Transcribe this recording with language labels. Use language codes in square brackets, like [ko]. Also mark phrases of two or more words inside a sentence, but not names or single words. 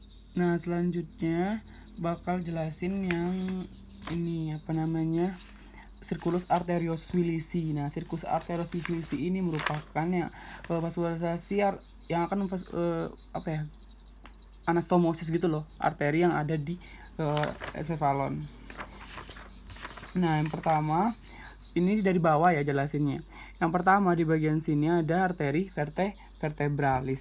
[id] Nah, selanjutnya bakal jelasin yang ini apa namanya? Sirkulus arterius wilisi. Nah, sirkulus arterius wilisi ini merupakan yang vaskularisasi yang akan apa ya? Anastomosis gitu loh, arteri yang ada di ensefalon. Nah, yang pertama ini dari bawah ya jelasinnya. Yang pertama di bagian sini ada arteri vertebralis.